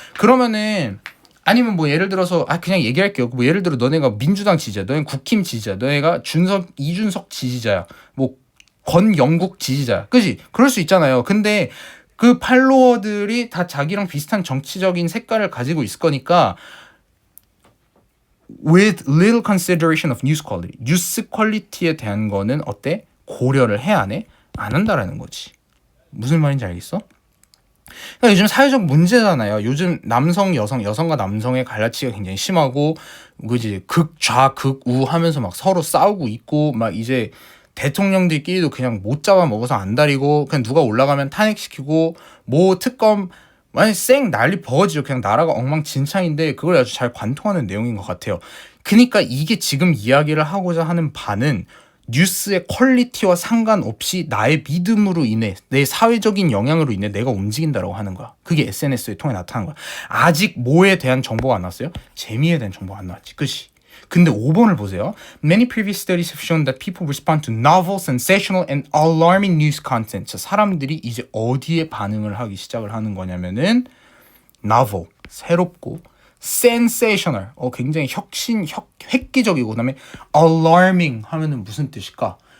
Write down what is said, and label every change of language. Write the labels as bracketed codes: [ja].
[ko] 그러면은 아니면 뭐 예를 들어서 그냥 얘기할게요. 뭐 예를 들어 너네가 민주당 지지자, 너네가 국힘 지지자, 너네가 이준석 지지자야, 뭐 권영국 지지자, 그지? 그럴 수 있잖아요. 근데 그 팔로워들이 다 자기랑 비슷한 정치적인 색깔을 가지고 있을 거니까. [en] with little consideration of news quality. [ko] 뉴스 퀄리티에 대한 거는 어때? 고려를 해 안 해? 안 한다라는 거지. 무슨 말인지 알겠어? 그러니까 요즘 사회적 문제잖아요. 요즘 남성, 여성과 남성의 갈라치기가 굉장히 심하고, 그지? 극좌, 극우 하면서 막 서로 싸우고 있고, 막 이제 대통령들끼리도 그냥 못 잡아먹어서 안달이고, 그냥 누가 올라가면 탄핵시키고, 뭐 특검, 완전 쌩 난리 버거지죠. 그냥 나라가 엉망진창인데 그걸 아주 잘 관통하는 내용인 것 같아요. 그러니까 이게 지금 이야기를 하고자 하는 바는 뉴스의 퀄리티와 상관없이 나의 믿음으로 인해 내 사회적인 영향으로 인해 내가 움직인다라고 하는 거야. 그게 SNS에 통해 나타난 거야. 아직 뭐에 대한 정보가 안 나왔어요? 재미에 대한 정보가 안 나왔지. 그치? 근데 5번을 보세요. [en] Many previous studies have shown that people respond to novel, sensational, and alarming news content. [ko] 자, 사람들이 이제 어디에 반응을 하기 시작을 하는 거냐면은 novel, 새롭고 sensational, 굉장히 획기적이고 그다음에 alarming 하면은 무슨 뜻일까?